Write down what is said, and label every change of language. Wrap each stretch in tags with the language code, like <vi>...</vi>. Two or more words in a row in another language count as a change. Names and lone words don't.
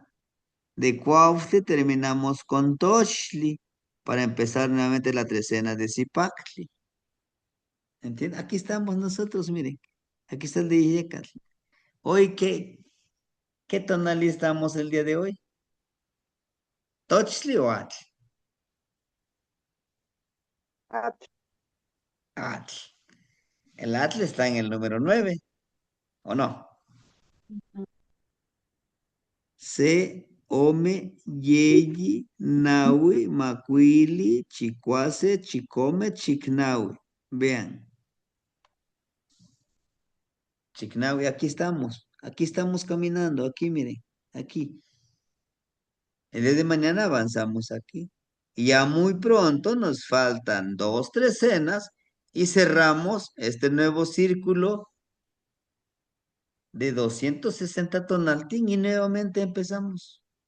<es>De Cuautli terminamos con Toshli, para empezar nuevamente la trecena de Zipacli. ¿Entienden? Aquí estamos nosotros, miren. Aquí está el de Yeyecas. Hoy, ¿qué tonalidad estamos el día de hoy? ¿Tochli o Atl? Atl. Atl. El Atl está en el número 9, ¿o no? Se,</es> <nah>ome, yeyi, nawi, macuili, chicuase, chicome, chicnawi.</nah> <es>Vean, chicnawi, aquí estamos caminando, aquí miren, aquí. El día de mañana avanzamos aquí. Y ya muy pronto nos faltan 2 trecenas y cerramos este nuevo círculo de 260 tonaltín y nuevamente empezamos.</es>